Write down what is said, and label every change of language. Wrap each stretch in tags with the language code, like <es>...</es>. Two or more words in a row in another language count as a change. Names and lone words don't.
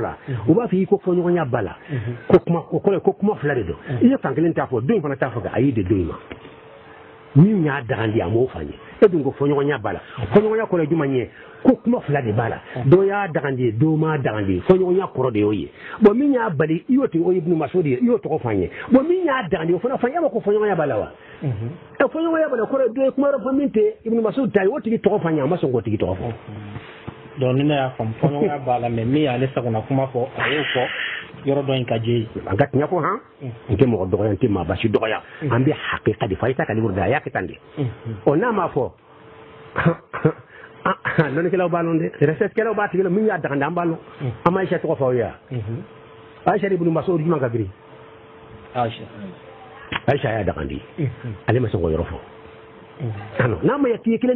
<bm>la u b'a fɔ i ko fɔɲɔgɔnya b'a la ko kuma fila de don i ye fan kelen t'a fɔ don in fana t'a fɔ a y'i de don in ma min y'a dagandi a m'o fɔ an ye e dun ko fɔɲɔgɔnya b'a la fɔɲɔgɔnya kɔrɔ ye jumɛn ye ko kuma fila de b'a la dɔ y'a dagandi dɔ m'a dagandi fɔɲɔgɔnya kɔrɔ de y'o ye bon min y'a bali i y'o tigi o ye ibnu mas'ud ye i y'o tɔgɔ fɔ an ye bon min y'a dagandi o fana fɔ e ma ko fɔɲɔgɔnya b'a la wa fɔɲɔgɔnya b'a la kɔrɔ dɔ ye kuma wɛrɛ fɔ min tɛ ibnu mas'ud ta ye o tigi tɔgɔ fɔ an ye a ma sɔn k'o tigi tɔgɔ fɔ donc ni ne y'a faamu fɔɲɔgɔnya b'a la mais min y'ale sagona kuma fɔ a y'o fɔ yɔrɔ dɔ in ka jɛ ye an ka tiɲɛ fɔ han n tɛ mɔgɔ dɔgɔya n tɛ maa basi dɔgɔya an bɛ hakika de fɔ a ye taa ka livre da a y'a kɛ tan de ɔ n'a ma fɔ lɔnnikɛlaw b'a lɔn dɛ recherchekɛlaw b'a tigi la min y'a dagandi an b'a lɔn an ma Ayisa tɔgɔ fɔ aw ye Ayisa ibnu mas'ud jumɛn ka girin Ayisa y'a dagandi ale ma sɔn k'o yɔrɔ fɔ n'a ma k'i ye kelen</bm>